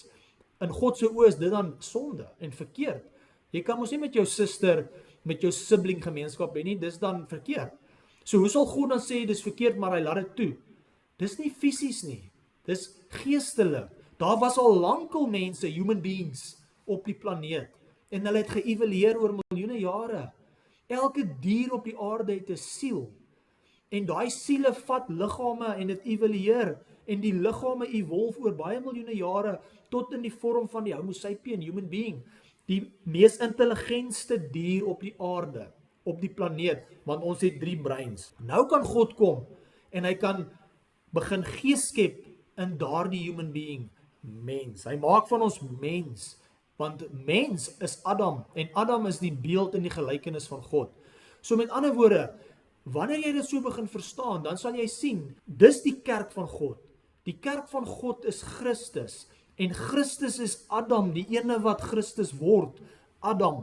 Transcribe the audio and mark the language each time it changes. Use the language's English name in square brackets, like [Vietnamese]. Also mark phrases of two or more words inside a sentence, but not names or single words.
[Afrikaans] In God se oë is dit dan sonde en verkeerd. Jy kan mos nie met jou suster, met jou sibling gemeenskap hê nie, dis dan verkeerd. So hoe sal God dan sê dis verkeerd maar hy laat dit toe? Dis nie fisies nie, dis geestelik. Daar was al lankal mense, [English] human beings, [Afrikaans] op die planeet. En hulle het geëvalueer oor miljoene jare. Elke dier op die aarde het 'n siel. En daai siele vat liggame en dit evalueer. En die liggame evolve oor baie miljoene jare tot in die vorm van die Homo sapien, [English] human being. [Afrikaans] Die mees intelligentste dier op die aarde, op die planeet, want ons het 3 breins. Nou kan God kom en hy kan begin gees skep in daardie [English] human being, [Afrikaans] mens. Hy maak van ons mens. Want mens is Adam, en Adam is die beeld in die gelykenis van God. So met ander woorde, wanneer jy dit so begin verstaan, dan sal jy sien, dis die kerk van God. Die kerk van God is Christus, en Christus is Adam, die ene wat Christus word, Adam.